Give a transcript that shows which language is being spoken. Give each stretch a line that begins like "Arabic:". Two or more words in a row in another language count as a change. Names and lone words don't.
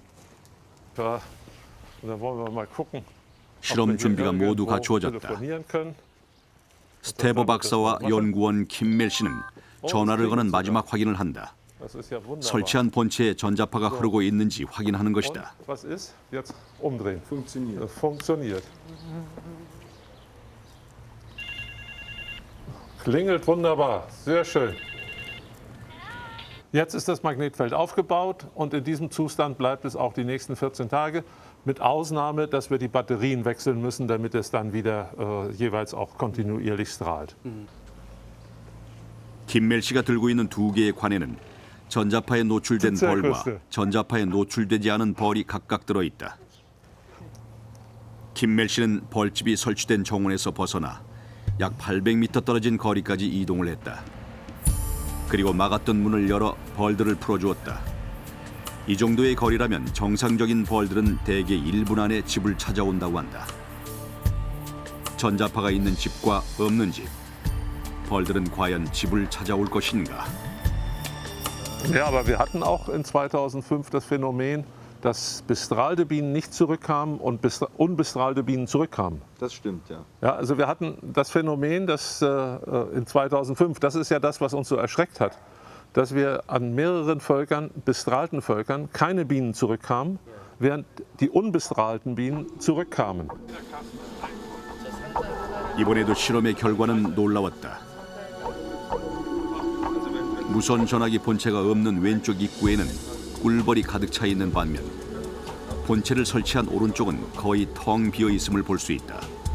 Korean: 실험 준비가 모두 갖추어졌다. 스테버 박사와 연구원 킴멜 씨는 전화를 거는 마지막 확인을 한다. 설치한 본체에 전자파가 흐르고 있는지 확인하는 것이다.
German: Klingelt wunderbar, sehr schön. Jetzt ist das Magnetfeld aufgebaut und in diesem Zustand bleibt es auch die nächsten 14 Tage, mit Ausnahme, dass wir die Batterien wechseln müssen, damit es dann wieder jeweils auch kontinuierlich strahlt.
Korean: 김멜 씨가 들고 있는 두 개의 관에는 전자파에 노출된 벌과 전자파에 노출되지 않은 벌이 각각 들어 있다. 김멜 씨는 벌집이 설치된 정원에서 벗어나 약 800m 떨어진 거리까지 이동을 했다. 그리고 막았던 문을 열어 벌들을 풀어주었다. 이 정도의 거리라면 정상적인 벌들은 대개 1분 안에 집을 찾아온다고 한다. 전자파가 있는 집과 없는 집, 벌들은 과연 집을 찾아올 것인가?
German: Ja, aber wir hatten auch in 2005 das Phänomen, dass bestrahlte Bienen nicht zurückkamen und unbestrahlte Bienen zurückkamen. Das stimmt, ja. Ja, also wir hatten das Phänomen, dass in 2005, das ist ja das, was uns so erschreckt hat, dass wir an mehreren Völkern, bestrahlten Völkern, keine Bienen zurückkamen, während die unbestrahlten Bienen zurückkamen.
Korean: 이번에도 실험의 결과는 놀라웠다. 무선 전화기 본체가 없는 왼쪽 입구에는 꿀벌이 가득 차 있는 반면 본체를 설치한 오른쪽은 거의 텅 비어 있음을 볼 수 있다.